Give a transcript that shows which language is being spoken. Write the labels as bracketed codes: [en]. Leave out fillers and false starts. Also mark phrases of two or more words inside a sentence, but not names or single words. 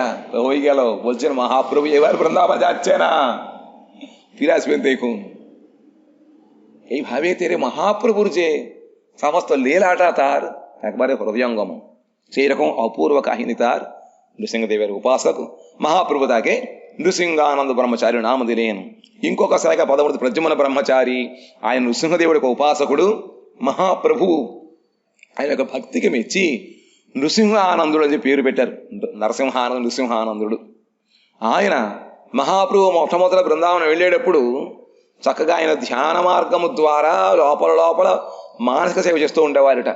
[bn] তো হয়ে গেল, বলছেন মহাপ্রভু এবার বৃন্দাবন যাচ্ছে না, ফিরে আসবেন দেখুন। এইভাবে তেরে মহাপ্রভুর যে সমস্ত লীলাটা তার একবারে হৃদয়ঙ্গম। সেই রকম অপূর্ব কাহিনী তার। নৃসিংহদেবের উপাসক মহাপ্রভু তাকে নৃসিংহানন্দ ব্রহ্মচারী নাম দিলেন. [te] ఇంకొక శాఖ 11 ప్రద్యుమ్న బ్రహ్మచారి, ఆయన నృసింహదేవుడి ఒక ఉపాసకుడు. మహాప్రభువు ఆయన యొక్క భక్తికి మెచ్చి నృసింహానందుడు అని పేరు పెట్టారు. నరసింహానందుడు, నృసింహానందుడు. ఆయన మహాప్రభు మొట్టమొదటి బృందావనం వెళ్ళేటప్పుడు చక్కగా ఆయన ధ్యాన మార్గము ద్వారా లోపల మానసిక సేవ చేస్తూ ఉండేవారట.